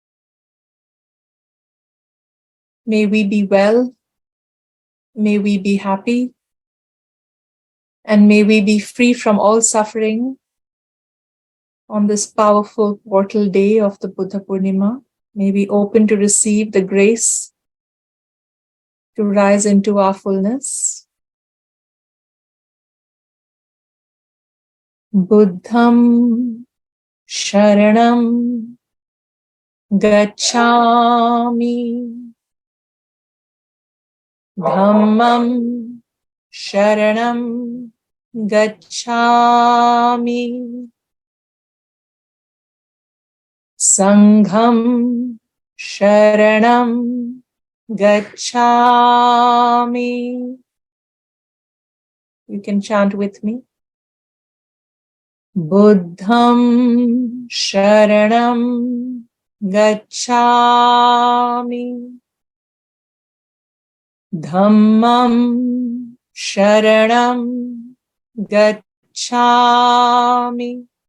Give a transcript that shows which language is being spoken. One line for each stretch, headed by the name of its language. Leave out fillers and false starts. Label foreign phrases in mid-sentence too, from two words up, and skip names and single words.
English: May we be well, may we be happy, and may we be free from all suffering on this powerful portal day of the Buddha Purnima. May we open to receive the grace to rise into our fullness.
Pali: Buddham Sharanam Gacchami. Dhammam Sharanam Gacchami. Sangham Sharanam Gacchami.
English: You can chant with me.
Pali: Buddham Sharanam Gacchami. Dhammam Sharanam Gacchami.